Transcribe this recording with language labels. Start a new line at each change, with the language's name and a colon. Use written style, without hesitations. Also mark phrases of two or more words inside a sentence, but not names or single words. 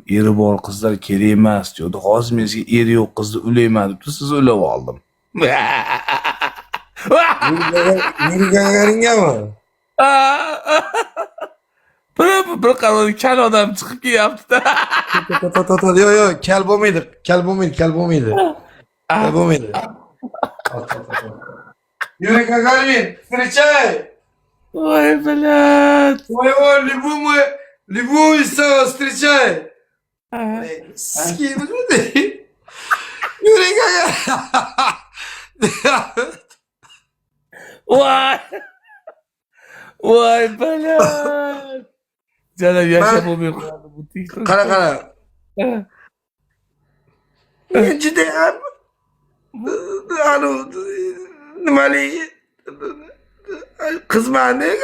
Uzbek: Eri bor qizlar kerak emas dedi. Hozir men sizga eri yo'q qizni ulayman deb siz ulab oldim. Yuri Gagaringami? Bir qaror kal odam chiqib kelyapti-da. Yo'q, kal bo'lmaydi, kal bo'lmaydi, kal bo'lmaydi. Kal bo'lmaydi.
Russian: Yuri Gagarin, встречай! Voy блядь. Моего любимого встречай! Yuri Gagarin! Voy. Voy блядь.
Uzbek: Jana yashab bo'lmay qoldi bu TikTok. Qara. Men juda ham nimali qizmani